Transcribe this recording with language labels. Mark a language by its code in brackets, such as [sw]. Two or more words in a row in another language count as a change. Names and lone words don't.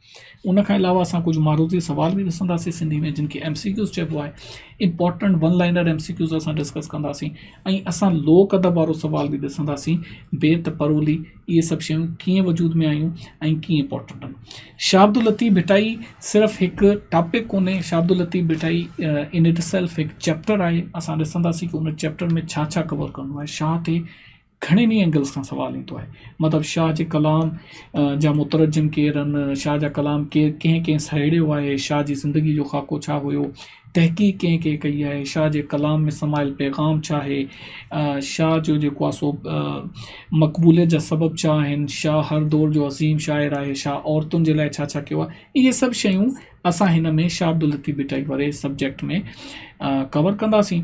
[sd] उन खां अलावा असां कुझु मारूज़ी सवाल बि ॾिसंदासीं सिंधी में, जिन खे MCQs चइबो आहे, [en] important 1 liner MCQs [sd] असां डिस्कस कंदासीं, ऐं असां लोक अदब वारो सवाल बि ॾिसंदासीं, बेत, परोली, इहे सभु शयूं कीअं वजूद में आयूं ऐं कीअं इंपॉर्टेंट आहिनि। शाह अब्दुल लतीफ़ भिटाई सिर्फ़ु हिकु टॉपिक कोन्हे, शाह अब्दुल लतीफ़ भिटाई [en] in itself [sd] हिकु चैप्टर आहे। असां ॾिसंदासीं कि उन चैप्टर में छा छा कवर कंदो आहे। शाह ते घणनि ई एंगल्स खां सवाल ईंदो आहे, मतिलबु शाह जे कलाम जा मुतरजम केरु आहिनि, शाह जा कलाम कंहिं कंहिं सहेड़ियो आहे, शाह जी ज़िंदगी जो ख़ाको छा हुयो, तहक़ीक़ कंहिं कई आहे, शाह जे कलाम में समायल पैगाम छा आहे, शाह जो जेको आहे सो मक़बूलियत जा सबब छा आहिनि, शाह हर दौर जो अज़ीम शाइर आहे, शाह औरतुनि जे लाइ छा छा कयो आहे, इहे सभु शयूं असां हिन में शाह अब्दुल लतीफ़ भिटाई वारे सब्जेक्ट में कवर कंदासीं।